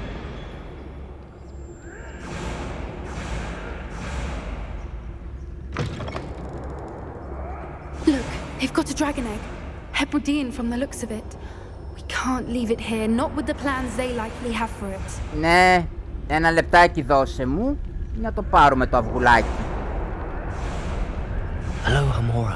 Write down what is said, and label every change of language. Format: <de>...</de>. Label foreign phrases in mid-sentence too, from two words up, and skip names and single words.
<en>Look, they've got a dragon egg. Hebridean from the looks of it. We can't leave it here, not with the plans they likely have for it.</en> <el>Ναι, ένα λεπτάκι δώσε μου να το πάρουμε το αυγουλάκι.</el> <en>Hello, Hamora.</en>